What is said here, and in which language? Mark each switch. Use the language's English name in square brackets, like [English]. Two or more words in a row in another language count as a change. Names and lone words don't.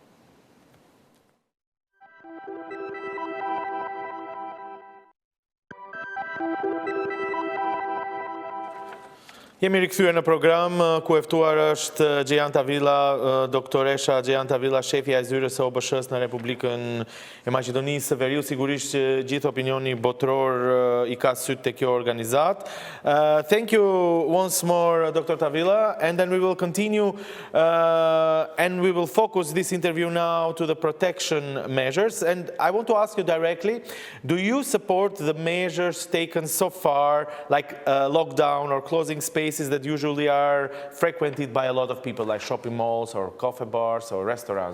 [Albanian] Jemi rikthyer në program ku e ftuar është Jihane Tawilah, doktoresha Jihane Tawilah, shefja e zyrës së OBSH-së në Republikën e Maqedonisë së Veriut. Sigurisht që gjithë opinioni botror i ka syt te kjo organizat. [English] Thank you once more, Dr. Tawilah, and then we will continue and we will focus this interview now to the protection measures. And I want to ask you directly, do you support the measures taken so far, like lockdown or closing spaces that usually are frequented by a lot of people, like shopping malls or coffee bars or restaurants?